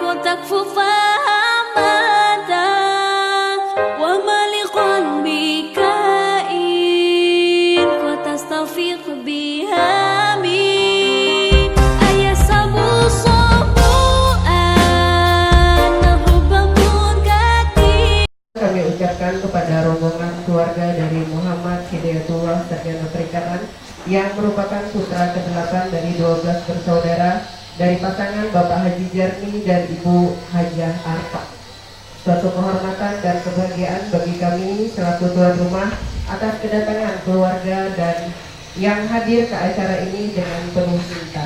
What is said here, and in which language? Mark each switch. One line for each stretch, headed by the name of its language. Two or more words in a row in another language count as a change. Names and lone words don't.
Indonesian: تكف فهمتا وملق بكائن وتستفيق بهامي أيسب صبوءا نهب منكتي. Kami ucapkan kepada rombongan keluarga dari Muhammad Hidayatullah Sarjana Perikanan yang merupakan putra ke-8 dari 12 bersaudara dari pasangan Bapak Haji Jarni dan Ibu Hajah Arfa. Suatu kehormatan dan kebahagiaan bagi kami selaku tuan rumah atas kedatangan keluarga dan yang hadir ke acara ini dengan penuh cinta.